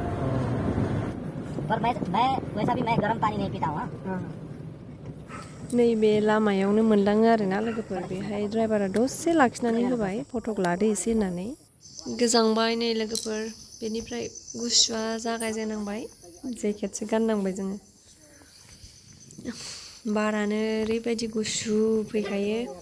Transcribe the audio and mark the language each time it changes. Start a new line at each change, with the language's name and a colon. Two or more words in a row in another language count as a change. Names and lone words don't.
Hindi: पर मैं वैसा भी मैं गर्म पानी नहीं पीता हूँ।
Bodo: नैबे लामायावनो मोनलाङो आरोना लोगोफोर, बेहाय ड्राइभारा दसे लाखिनानै होबाय फटक लादो एसे होननानै। गोजांबाय नै लोगोफोर, बेनिफ्राय गुसुआ जागायजेननांबाय, जेकेटसो गाननांबाय जोङो, बारानो ओरैबायदि गुसु फैखायो।